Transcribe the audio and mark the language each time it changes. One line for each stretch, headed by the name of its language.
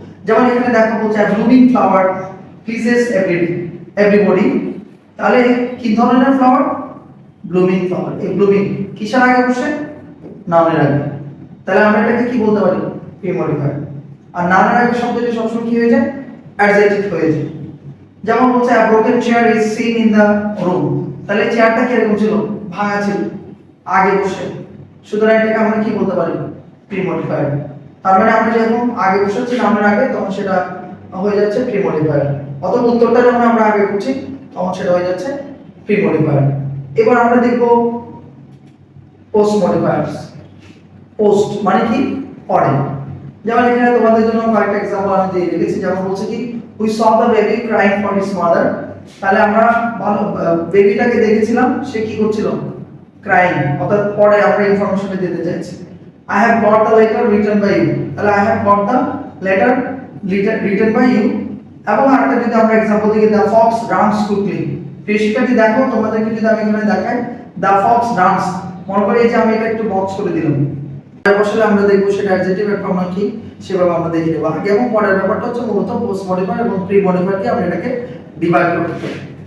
Bangla: যেমন এখানে দেখো বলছে
English: Blooming flower pleases everybody.
Bangla: তাহলে কি ধরনের ফ্লাওয়ার? Blooming flower. এই ব্লুমিং কিসের আগে বসে? নাউনের আগে। তাহলে আমরা এটাকে কি বলতে পারি? Pre modifier. আর নাউনের আগে শব্দটি সবসময় কি হয়ে যায়? অ্যাডজেক্টিভ হয়ে যায়। যেমন বলছে
English: a broken chair is seen in the room।
Bangla: তাহলে চেয়ারটা কি এরকম ছিল? ভাঙা ছিল, আগে বসে। সুতরাং এটাকে আমরা কি বলতে পারি? Pre modifier. তার মানে আমরা যখন আগে বসেছি নামের আগে তখন সেটা হয়ে যাচ্ছে প্রি মডিফায়ার। অথবা উত্তরটা যখন আমরা আগে করছি তখন সেটা হয়ে যাচ্ছে প্রি মডিফায়ার। এবার আমরা দেখব পোস্ট মডিফায়ার্স। পোস্ট মানে কি? পরে। যেমন এখানে তোমাদের জন্য কয়েকটা एग्जांपल আমি দিয়ে রেখেছি। যেমন বলছে কি
English: we saw the baby crying for his mother।
Bangla: তাহলে আমরা বেবিটাকে দেখেছিলাম সে কি করছিল? ক্রাইং। অর্থাৎ পরে আমরা ইনফরমেশনটা দিতে চাইছি।
English: I have got the letter written by you। তাহলে I have got the letter written by you।
Bangla: এবং আরেকটা যদি আমরা एग्जांपल দিই
English: the fox runs quickly।
Bangla: শিক্ষার্থী দেখো তোমাদেরকে যদি আমি এখানে দেখাই
English: the fox runs,
Bangla: মনে করে এই যে আমি এটা একটু বক্স করে দিলাম, আসলে আমরা দেখব সেটা অ্যাডজেক্টিভ এর ফর্ম কি সেভাবে আমরা দেখে নেব। আগে এবং পরের ব্যাপারটা হচ্ছে মূলত পোস্ট মডিফায়ার এবং প্রি মডিফায়ার দিয়ে আমরা এটাকে ডিভাইড করতে পারি।